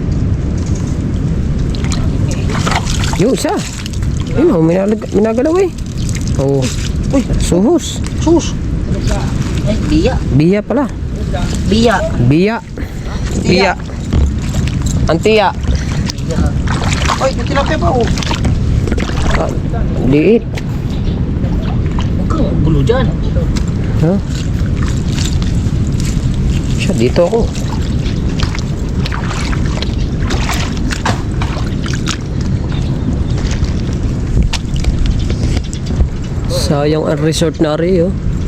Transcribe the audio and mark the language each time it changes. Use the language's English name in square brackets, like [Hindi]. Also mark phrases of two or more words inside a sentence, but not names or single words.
[Filipino] Yung isa. Ayun o, minagalaw eh. Oo. Uy, suhos. Sus! Ay, biya. Biya pala. Biya. Biya. Biya. Antiya. Ay, may tilapia pa, oh. Ah, liit. Huwag kang gulo dyan. Ha? Siya, dito ako. Sayang ang resort na rin, oh.